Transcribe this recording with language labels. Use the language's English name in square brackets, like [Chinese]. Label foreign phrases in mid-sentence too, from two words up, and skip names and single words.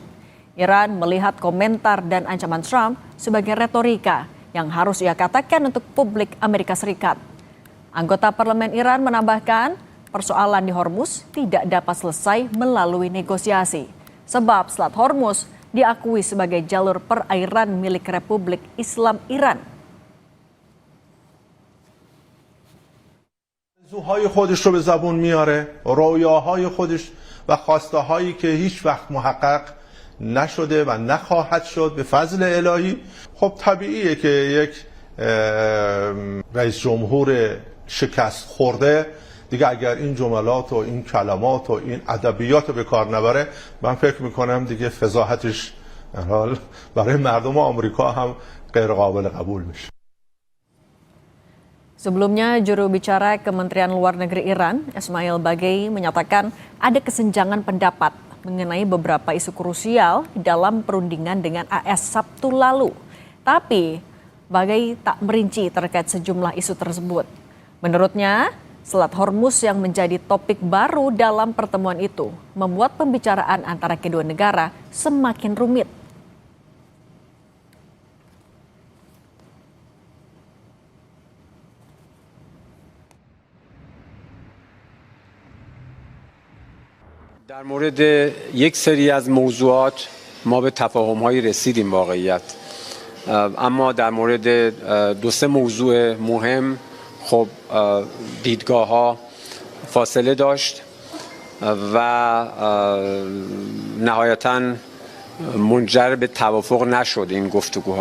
[Indonesian] Iran melihat komentar dan ancaman Trump sebagai retorika yang harus ia katakan untuk publik Amerika Serikat. Anggota parlemen Iran menambahkan persoalan di Hormuz tidak dapat selesai melalui negosiasi. Sebab Selat Hormuz diakui sebagai jalur perairan milik Republik Islam Iran. [Persian] آرزوهای خودش رو به زبون میاره، رویاهای خودش و خواسته هایی که هیچ وقت محقق نشده و نخواهد شد به فضل الهی. خب طبیعیه که یک رئیس جمهور شکست خورده دیگه اگر این جملات و این کلمات و این ادبیات رو به کار نبره، من فکر میکنم دیگه فضاحتش برای مردم آمریکا هم غیر قابل قبول میشه. [Indonesian] Sebelumnya, juru bicara Kementerian Luar Negeri Iran, Ismail Bagei, menyatakan ada kesenjangan pendapat mengenai beberapa isu krusial dalam perundingan dengan AS Sabtu lalu. Tapi, Bagei tak merinci terkait sejumlah isu tersebut. Menurutnya, Selat Hormuz yang menjadi topik baru dalam pertemuan itu membuat pembicaraan antara kedua negara semakin rumit. [Persian] در مورد یک سری از موضوعات ما به تفاهم‌هایی رسیدیم واقعیت، اما در مورد دو سه موضوع مهم خب دیدگاه‌ها فاصله داشت و نهایتاً منجر به توافق نشد این گفتگوها.